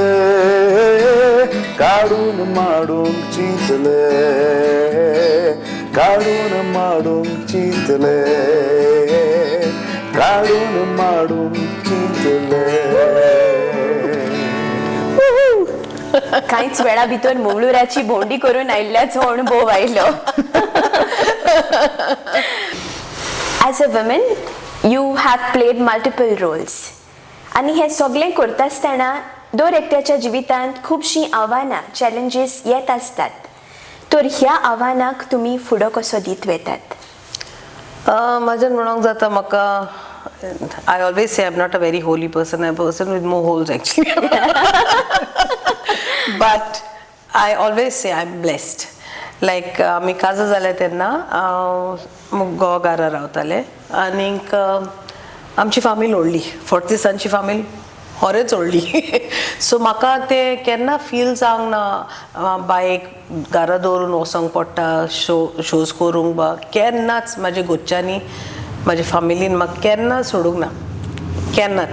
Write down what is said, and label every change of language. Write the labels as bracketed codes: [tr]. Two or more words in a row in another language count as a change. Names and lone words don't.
[kok] काडून माडून चिंतले काडून माडून चिंतले काडून माडून चिंतले. कांयच वेळा भितर मंगळुराची भोंवडी करून आयिल्ल्याचो अणभव आयलो. [en] As a woman, you have played multiple roles. [kok] आनी हे सगळें करता आसतना दर एकट्याच्या जिवितांत खुबशीं आव्हानां चॅलेंजीस येत आसतात. तर ह्या आव्हानाक तुमी फुडो कसो दीत वेतात? माझ्यान म्हणूंक जाता म्हाका [en] I always say I am not a very holy person, I am person with more holes actually. But I always say I am blessed. [kok] लायक आमी काजा जाले तेन्ना गोवाघारा रावताले आनीक आमची फामील ओडली, फोर्टिसांची फामील होरेच ओडली. सो म्हाका ते केन्ना फील जावंक ना बायक घरा दवरून वचोंक पडटा शोज करूंक बा केन्नाच म्हाज्या गोच्च्यांनी म्हाज्या फामिलीन म्हाका केन्ना सोडूंक ना केन्नाच.